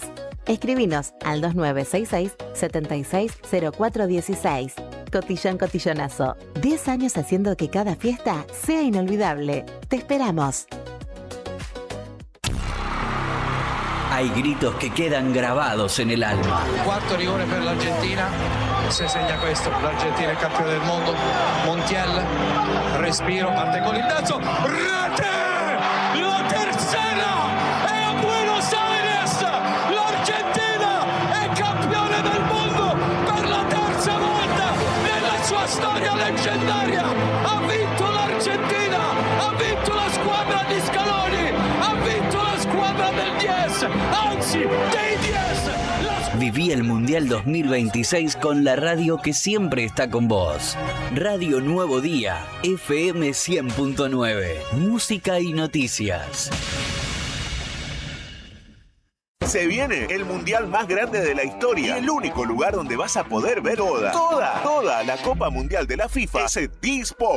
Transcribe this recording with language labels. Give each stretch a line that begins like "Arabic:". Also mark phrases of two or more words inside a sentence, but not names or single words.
Spanish: Escribinos al 2966-760416. Cotillón Cotillonazo. 10 años haciendo que cada fiesta sea inolvidable. Te esperamos. Hay gritos que quedan grabados en el alma.
Italian: Quarto rigore per l'Argentina, se segna questo, l'Argentina è campione del mondo, Montiel, respiro, parte con il mezzo, rete!
Spanish: La tercera
Italian: è a Buenos Aires, l'Argentina è campione del mondo per la terza volta nella sua storia leggendaria, ha vinto l'Argentina, ha vinto la squadra di Scaloni, ha vinto la squadra del 10, anzi dei 10.
Spanish: Viví el Mundial 2026 con la radio que siempre está con vos. Radio Nuevo Día, FM 100.9. Música y noticias. Se viene el mundial más grande de la historia y el único lugar donde vas a poder ver toda la Copa Mundial de la FIFA es en D-Sport.